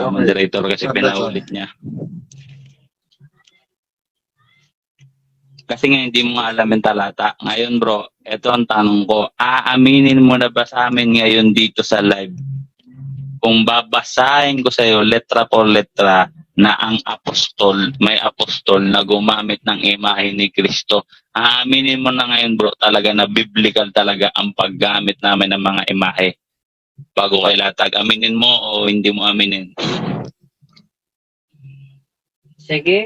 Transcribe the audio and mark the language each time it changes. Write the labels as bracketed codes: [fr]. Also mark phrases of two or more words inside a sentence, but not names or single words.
[tl] okay. moderator kasi pinaulit niya. Kasi nga hindi mo nga alam yung talata. Ngayon bro, ito ang tanong ko. Aaminin mo na ba sa amin ngayon dito sa live? Kung babasahin ko sa iyo [es] letra por letra [tl] na ang may apostol na gumamit ng imahe ni Kristo, aaminin mo na ngayon bro talaga na biblical talaga ang paggamit namin ng mga imahe bago kay latag. Aminin mo o hindi mo aminin? Sige.